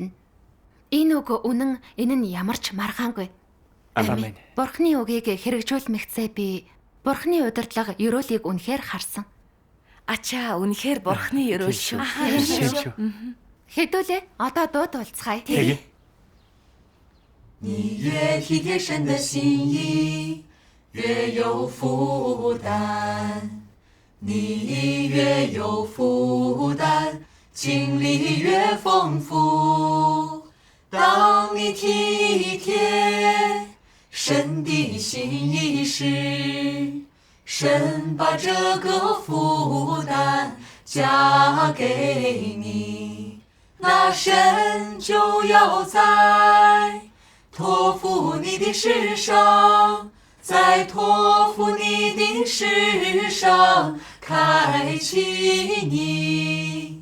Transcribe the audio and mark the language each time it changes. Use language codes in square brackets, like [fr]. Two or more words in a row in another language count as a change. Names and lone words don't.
[mn] Энэ үг үнэн, энэ нь ямар ч маргаангүй. Амен. Бурхны үгийг хэрэгжүүлмэгцээ би Бурхны удирдлага ёроолыг үнэхээр харсан. Ачаа, үнэхээр бурхны ёроол шүү. Хэдүүлээ одоо дууд уулзгаая. Тэгээ. [zh] 你越体贴神的心意，越有负担。你越有负担，经历越丰富。当你体贴神的心意时，神把这个负担加给你，那神就要在托付你的事上，在托付你的事上开启你。